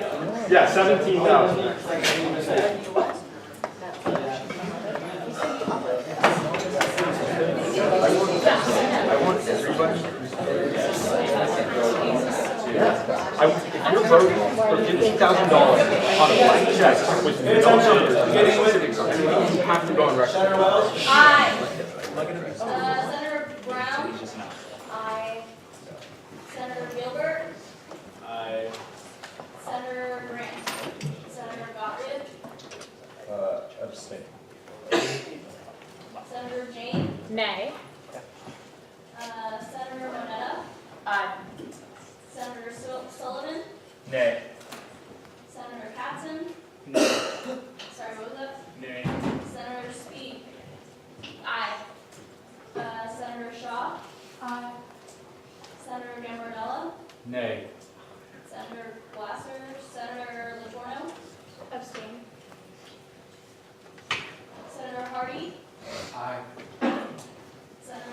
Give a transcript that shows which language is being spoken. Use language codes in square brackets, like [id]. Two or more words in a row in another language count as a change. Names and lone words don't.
[en] Yeah, 17,000. I want everybody. If you're voting for $15,000 on a blank check with no numbers, you have to go on record. Senator Wells? Aye. Senator Brown? Aye. Senator Gilbert? Aye. Senator Grant? Senator Gottlieb? Abstain. Senator Jane? Nay. Senator Moneta? Aye. Senator Sullivan? Nay. Senator Katzen? Sorry, what was that? Nay. Senator Speed? Aye. Senator Shaw? Aye. Senator Gambardella? Nay. Senator Glasser? Senator Latorno? Abstain. Senator Hardy? Aye.